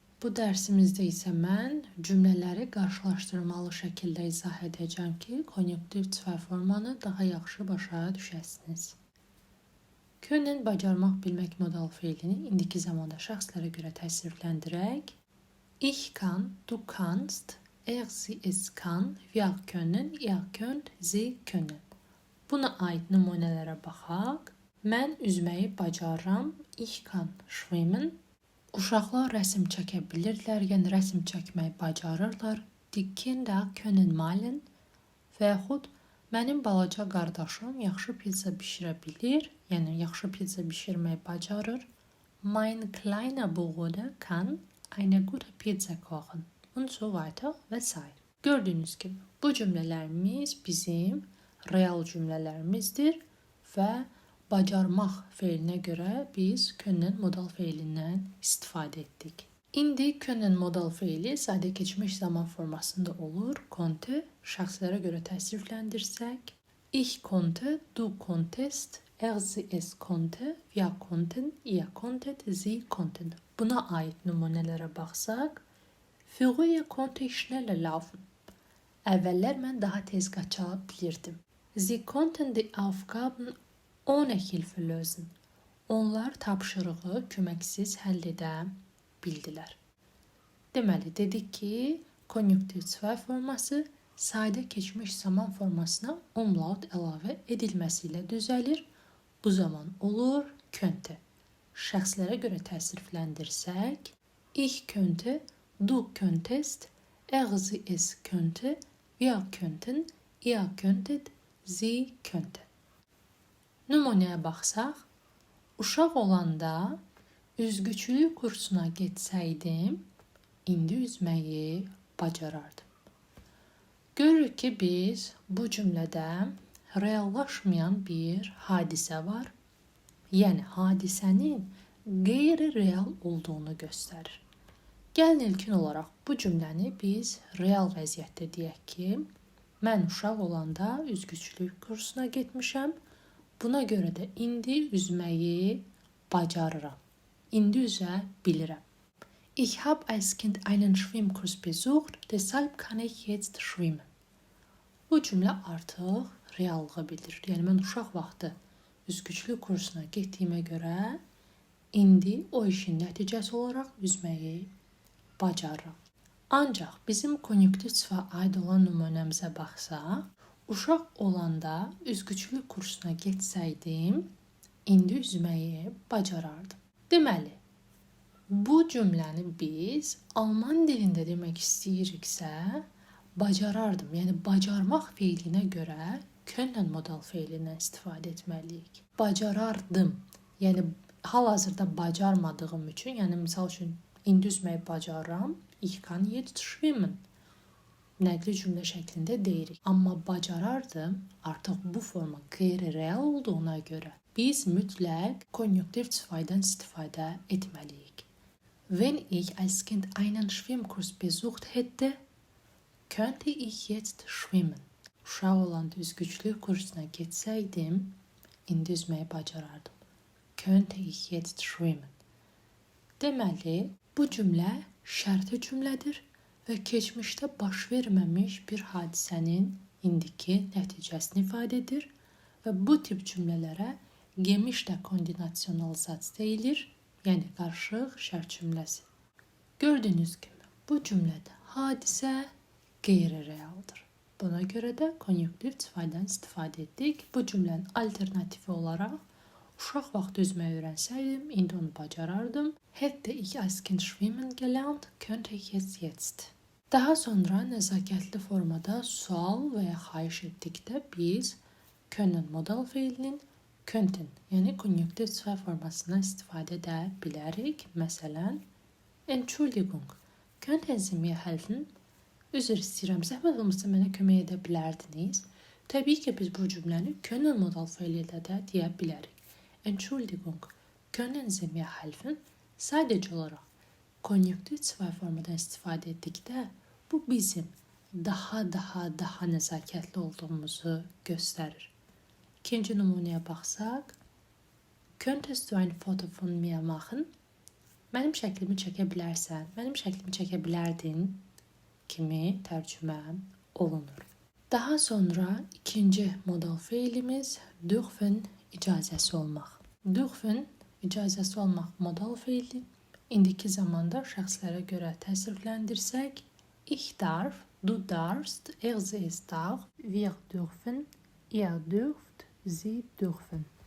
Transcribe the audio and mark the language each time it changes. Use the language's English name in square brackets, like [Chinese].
[Azerbaijani] Bu dərsimizdə isə mən cümlələri qarşılaşdırmalı şəkildə izah edəcəm ki, konjunktiv zwei formanı daha yaxşı başa düşəsiniz. Können bacarmaq, bilmək modal feilini indiki zamanda şəxslərə görə təsvirləndirək. [German] Ich kann, du kannst, sie, es kann, wir können, ihr könnt, sie können. [Azerbaijani] Buna aid nümunələrə baxaq. Mən üzməyi bacarıram, [German] ich kann schwimmen. [Azerbaijani] Uşaqlar rəsm çəkə bilirlər, yəni rəsm çəkməyi bacarırlar. [German] Die Kinder können malen. [Azerbaijani] Və yaxud mənim balaca qardaşım yaxşı pizza bişirə bilir, yəni yaxşı pizza bişirməyi bacarır. [German] Mein kleiner Bruder kann eine gute Pizza kochen. Und so weiter [Azerbaijani] və s. Gördüyünüz kimi bu cümlələrimiz bizim real cümlələrimizdir və bacarmaq feilinə görə biz können modal feilindən istifadə etdik. İndi können modal feili sadə keçmiş zaman formasında olur. Konnte şəxslərə görə təsrifləndirsək. [German] Ich konnte, du konntest, sie, es konnte, wir konnten, ihr konntet, sie konnten. [Azerbaijani] Buna aid nümunələrə baxsaq. [German] Früher konnte ich schneller laufen. [Azerbaijani] Əvvəllər mən daha tez qaça bilirdim. [German] Sie konnten die Aufgaben ohne Hilfe lösen. [Azerbaijani] Onlar tapşırığı köməksiz həll edə bildilər. Deməli, dedik ki, konjunktiv zwei forması sayda keçmiş zaman formasına umlaut əlavə edilməsi ilə düzəlir. Bu zaman olur könnte. Şəxslərə görə təsrifləndirsək, [German] ich könnte, du könntest, sie, es könnte, wir könnten, ihr könntet, sie könnte. [Azerbaijani] Nümunəyə baxsaq, uşaq olanda üzgüçülük kursuna getsəydim, indi üzməyi bacarardım. Görürük ki, biz bu cümlədə reallaşmayan bir hadisə var. Yəni, hadisənin qeyri-real olduğunu göstərir. Gəlin ilkin olaraq bu cümləni biz real vəziyyətdə deyək ki, mən uşaq olanda üzgüçülük kursuna getmişəm. Buna görə də indi üzməyi bacarıram. İndi üzə bilirəm. [German] Ich habe als Kind einen Schwimmkurs besucht, deshalb kann ich jetzt schwimmen. [Azerbaijani] Bu cümlə artıq reallığı bildirir. Yəni, mən uşaq vaxtı üzgüçülük kursuna getdiyimə görə indi o işin nəticəsi olaraq üzməyi bacarıram. Ancaq bizim konjunktiv zwei aid olan nümunəmizə baxsaq, uşaq olanda üzgüçülük kursuna getsəydim, indi üzməyi bacarardım. Deməli, bu cümləni biz Alman dilində demək istəyiriksə, bacarardım, yəni bacarmaq feilinə görə können modal feilindən istifadə etməliyik. Bacarardım, yəni hal-hazırda bacarmadığım üçün, yəni misal üçün indi üzməyi bacarıram, [German] ich kann jetzt schwimmen. [Azerbaijani] Nəqli cümlə şəklində deyirik. Amma bacarardım artıq bu forma qeyri-real olduğuna görə biz mütləq konjunktiv zweidən istifadə etməliyik. [German] Wenn ich als Kind einen Schwimmkurs besucht hätte, könnte ich jetzt schwimmen. [Azerbaijani] Uşaq olanda üzgüçlük kursuna getsəydim, indi üzməyi bacarardım. [German] Könnte ich jetzt schwimmen. [Azerbaijani] Deməli, bu cümlə şərti cümlədir və keçmişdə baş verməmiş bir hadisənin indiki nəticəsini ifadə edir və bu tip cümlələrə gemişdə kombinasional zat deyilir, yəni qarışıq şərt cümləsi. Gördüyünüz kimi, bu cümlədə hadisə qeyri-realdır. Buna görə də konjunktiv zweidən istifadə etdik. Bu cümlənin alternativi olaraq uşaq vaxtı üzməyi öyrənsəydim, indi onu bacarardım. [German] Hätte ich als Kind schwimmen gelernt, könnte ich es jetzt. [Azerbaijani] Daha sonra nəzakətli formada sual və ya xahiş etdikdə biz können modal feilinin könnten, yəni konjunktiv zwei formasından istifadə edə bilərik. Məsələn, [German] Entschuldigung, könnten Sie mir helfen? [Azerbaijani] Üzr istəyirəm, zəhmət olmasa mənə kömək edə bilərdiniz. Təbii ki, biz bu cümləni können modal feili ilə də deyə bilərik. [German] Entschuldigung, können Sie mir helfen? [Azerbaijani] Sadəcə olaraq konjunktiv zwei formadan istifadə etdikdə bu bizim daha nəzakətli olduğumuzu göstərir. İkinci nümunəyə baxsaq, [German] könntest du ein Foto von mir machen? [Azerbaijani] Mənim şəklimi çəkə bilərsən, mənim şəklimi çəkə bilərdin kimi tərcümə olunur. Daha sonra ikinci modal feilimiz dürfen icazəsi olmaq. Dürfen icazəsi olmaq modal feili indiki zamanda şəxslərə görə təsrifləndirsək, [German] ich darf, du darfst, sie es darf, wir dürfen, ihr dürft, sie dürfen.